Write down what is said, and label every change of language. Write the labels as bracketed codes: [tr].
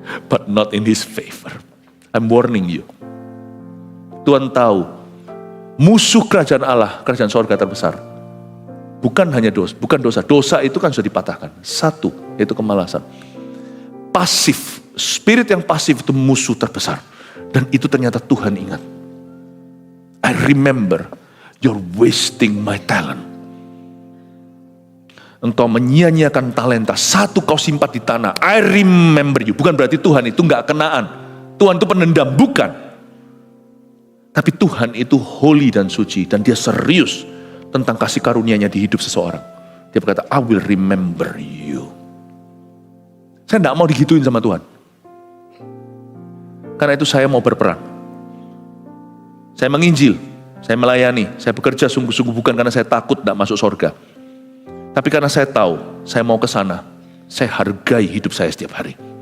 [en] But not in His favor. I'm warning you. [id] Tuhan tahu, musuh kerajaan Allah, kerajaan sorga terbesar, bukan hanya dosa, bukan dosa. Dosa itu kan sudah dipatahkan. Satu, yaitu kemalasan. Pasif, spirit yang pasif itu musuh terbesar. Dan itu ternyata Tuhan ingat. [en] I remember, you're wasting my talent. [id] Engkau menyia-nyiakan talenta. Satu kau simpan di tanah. [en] I remember you. [id] Bukan berarti Tuhan itu gak kenaan. Tuhan itu penendam, bukan. Tapi Tuhan itu holy dan suci. Dan dia serius tentang kasih karunia-Nya di hidup seseorang. Dia berkata, [en] I will remember you. [id] Saya tidak mau digituin sama Tuhan. Karena itu saya mau berperang. Saya menginjil, saya melayani, saya bekerja sungguh-sungguh bukan karena saya takut tidak masuk surga. Tapi karena saya tahu, saya mau ke sana. Saya hargai hidup saya setiap hari.